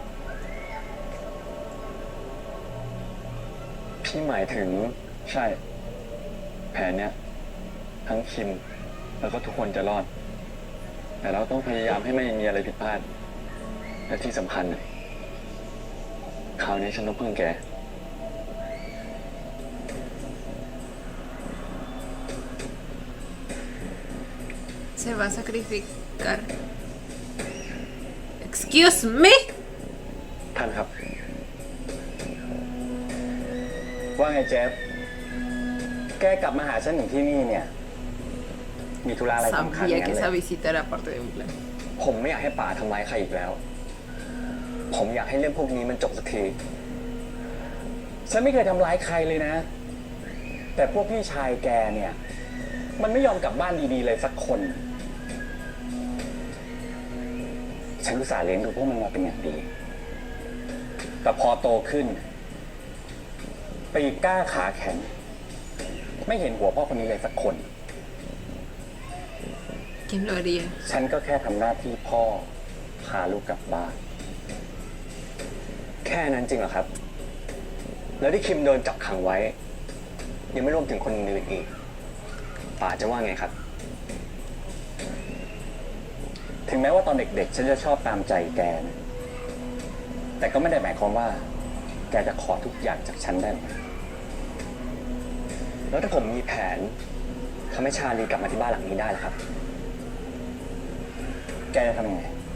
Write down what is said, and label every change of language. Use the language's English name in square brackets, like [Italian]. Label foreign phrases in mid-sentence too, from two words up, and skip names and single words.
[Thai] พี่หมายถึง ใช่ แผนเนี้ยทั้งคิม แล้วก็ทุกคนจะรอด แต่เราต้องพยายามให้ไม่มีอะไรผิดพลาด และที่สำคัญน่ะคราวนี้ฉันต้องพึ่งแก [Spanish] Se va a sacrificar. [English] Excuse me. [Thai] ท่านครับ ว่าไงเจฟ แกกลับมาหาฉันถึงที่นี่เนี่ย มีธุระอะไรสำคัญ [Spanish] Sabía [Thai] งั้ [Spanish] que [Thai] นเล [Spanish] esa [Thai] ย [Spanish] visita era parte de un plan. [Thai] ผมไม่อยากให้ป่าทำร้ายใครอีกแล้ว ผมอยากให้เรื่องพวกนี้มันจบสักที ฉันไม่เคยทำร้ายใครเลยนะ แต่พวกพี่ชายแกเนี่ย มันไม่ยอมกลับบ้านดีๆเลยสักคน ฉันอุตส่าห์เลี้ยงดูพวกมันมาเป็นอย่างดี แต่พอโตขึ้นปีกกล้าขาแข็ง ไม่เห็นหัวพ่อคนนี้เลยสักคน [Spanish] ¿Quién lo haría? [Thai] ฉันก็แค่ทำหน้าที่พ่อพาลูกกลับบ้าน แค่นั้นจริงเหรอครับ แล้วที่คิมโดนจับขังไว้ ยังไม่รวมถึงคนอื่นอีกป่าจะว่าไงครับ ถึงแม้ว่าตอนเด็กๆ ฉันจะชอบตามใจแกนะแต่ก็ไม่ได้หมายความว่า แกจะขอทุกอย่างจากฉันได้ แล้วถ้าผมมีแผนทำให้ชาลีกลับมาที่บ้านหลังนี้ได้ล่ะครับ แกจะทำยังไง